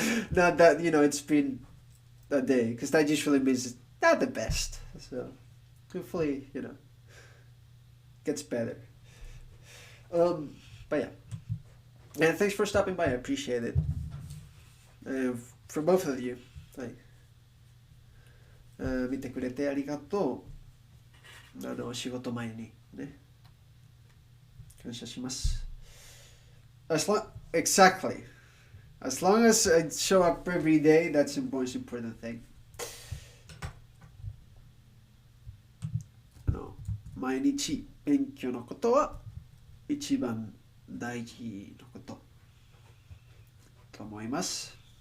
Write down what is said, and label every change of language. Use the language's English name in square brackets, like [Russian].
[English] Not that it's been a day, because that usually means it's not the best. So, hopefully, gets better. But yeah, and thanks for stopping by. I appreciate it. For both of you, はい。 [Japanese] 見てくれてありがとう。仕事前にね、感謝します。 [English] Exactly. As long as I show up every day, that's the most important thing. [Japanese] 毎日勉強のことは一番大事なことと思います。